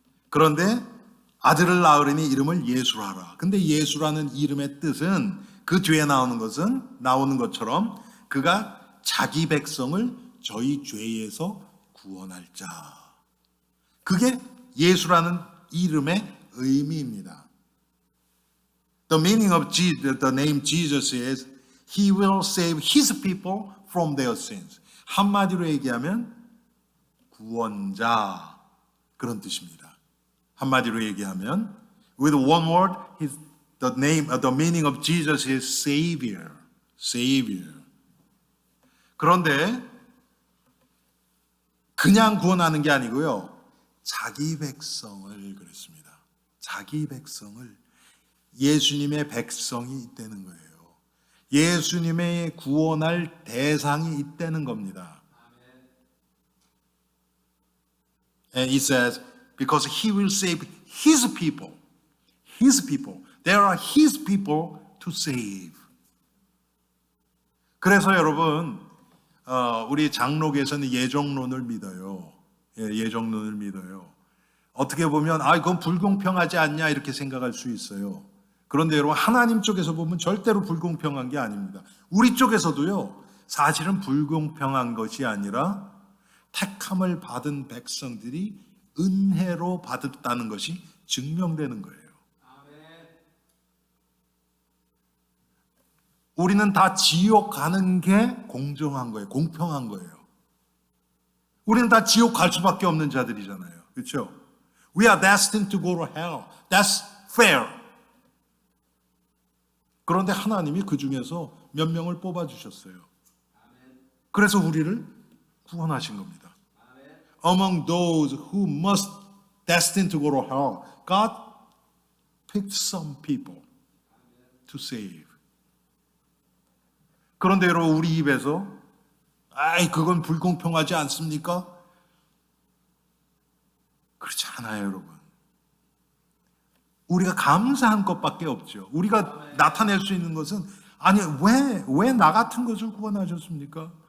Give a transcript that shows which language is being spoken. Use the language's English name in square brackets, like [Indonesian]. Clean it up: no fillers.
[Korean] 그런데 아들을 낳으리니 이름을 예수라 하라. 근데 예수라는 이름의 뜻은 그 뒤에 나오는 것처럼 그가 자기 백성을 저희 죄에서 구원할 자. 그게 예수라는 이름의 의미입니다. [English] The meaning of Jesus, the name Jesus is He will save His people from their sins. [Korean] 한마디로 얘기하면 구원자 그런 뜻입니다. 한마디로 얘기하면 [English] with one word, the meaning of Jesus is Savior. Savior. [Korean] 그런데 그냥 구원하는 게 아니고요. 자기 백성을 그랬습니다. 자기 백성을 예수님의 백성이 있다는 거예요. 예수님의 구원할 대상이 있다는 겁니다. [English] And it says, because He will save His people. His people. There are His people to save. [Korean] 그래서 여러분, 우리 장로계에서는 예정론을 믿어요. 예정론을 믿어요. 어떻게 보면, 그건 불공평하지 않냐 이렇게 생각할 수 있어요. 그런데 여러분, 하나님 쪽에서 보면 절대로 불공평한 게 아닙니다. 우리 쪽에서도요, 사실은 불공평한 것이 아니라 택함을 받은 백성들이 은혜로 받았다는 것이 증명되는 거예요. 우리는 다 지옥 가는 게 공정한 거예요. 공평한 거예요. 우리는 다 지옥 갈 수밖에 없는 자들이잖아요. 그렇죠? [English] We are destined to go to hell. That's fair. [Korean] 그런데 하나님이 그 중에서 몇 명을 뽑아주셨어요. 그래서 우리를 구원하신 겁니다. [English] Among those who must destined to go to hell, God picked some people to save. [Korean] 그런데 여러분, 우리 입에서 그건 불공평하지 않습니까? 그렇지 않아요, 여러분. 우리가 감사한 것밖에 없죠. 우리가 나타낼 수 있는 것은 왜 나 같은 것을 구원하셨습니까?